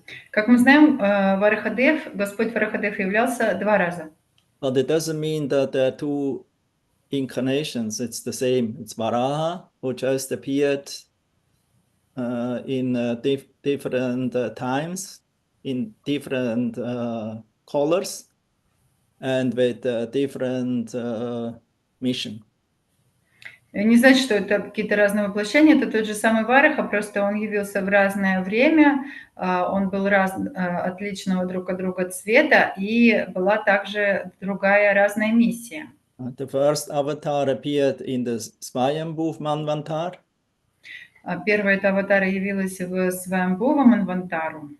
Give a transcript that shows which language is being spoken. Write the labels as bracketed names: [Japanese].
[Russian] Как мы знаем, Господь Варахадев являлся 2 раза. [English] But it doesn't mean that there are 2 incarnations. It's the same. It's Varaha, who just appeared in different times, in different colors, and with different mission. [Russian] Не значит, что это какие-то разные воплощения, это тот же самый Вараха, просто он явился в разное время, он был отличного друг от друга цвета, и была также другая разная миссия. [English] The first avatar appeared in the Swayambhu Manvantar. [Russian] Первая эта аватара явилась в Сваямбхува Манвантару.